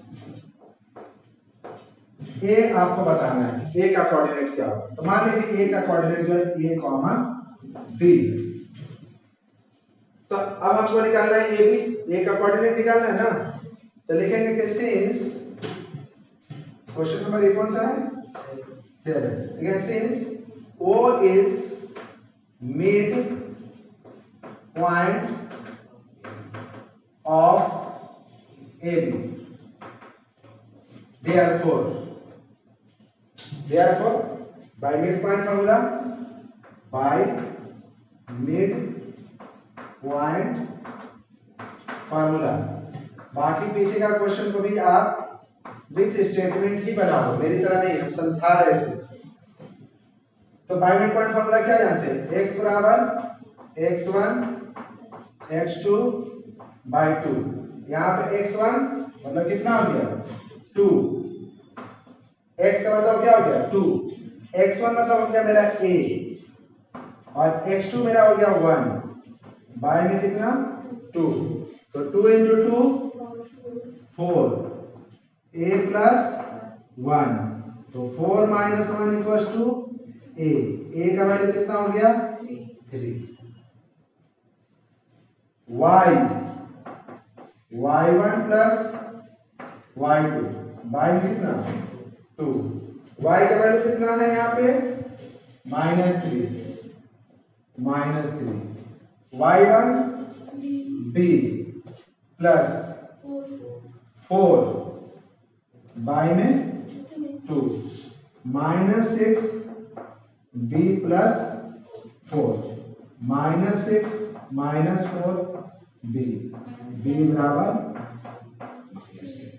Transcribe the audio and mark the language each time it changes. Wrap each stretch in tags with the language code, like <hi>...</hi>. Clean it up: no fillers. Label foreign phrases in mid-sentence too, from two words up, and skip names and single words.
<hi>ए आपको बताना है ए का कोऑर्डिनेट क्या होगा। तो मान लीजिए ए का कोऑर्डिनेट जो है A, B। तो अब हमको निकालना है AB, ए का कोऑर्डिनेट निकालना है ना। तो लिखेंगे कि</hi> <en>since, question number</en> <hi>ए कौन सा है 7, ठीक है,</hi> <en>सिंस O is mid point of AB, therefore by midpoint formula, by midpoint formula,</en> <hi>बाकी पीछे का क्वेश्चन को भी आप</hi> <en>with statement</en> <hi>ही बनाओ, मेरी तरह नहीं, हम समझा रहे इसे। तो</hi> <en>by midpoint formula</en> <hi>क्या जानते हैं, x बराबर x1 x2 by 2। यहाँ पे x1 मतलब कितना हो गया 2, x का मतलब क्या हो गया 2, x1 मतलब हो गया मेरा a और x2 मेरा हो गया 1, बाय में कितना 2, तो 2 into 2 4, a plus 1, तो 4</hi> <en>minus 1 equals to</en> <hi>a का वैल्यू कितना हो गया 3, y1 plus y2 बाय कितना 2, y का वैल्यू कितना है यहाँ पे -3, y1 b प्लस 4 बाय में 2 -6 b प्लस 4 -6 -4 b बराबर -10।</hi>